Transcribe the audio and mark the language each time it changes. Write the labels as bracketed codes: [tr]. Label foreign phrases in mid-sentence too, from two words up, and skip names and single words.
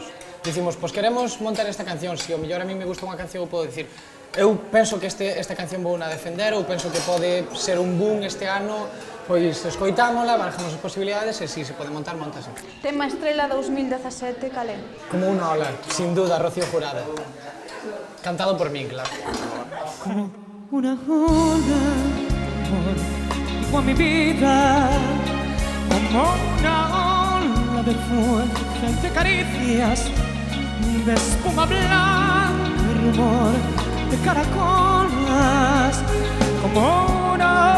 [gl] Dicimos, pois queremos montar esta canción, se o mellor [es] a mí me gusta [gl] unha canción, eu podo dicir, eu penso que esta canción vou na defender, ou penso que pode ser un boom este ano, pois escoitámola, barajamos as posibilidades e si se pode montar, montase. Tema estrela 2017, cal é? Como unha ola, [es] sin duda, [gl] Rocío Jurado. Cantado por min, claro. [es] Como una ola, amor, fue mi vida, como una ola de fuerza de caricias, de espuma blanca, rumor de caracolas, como una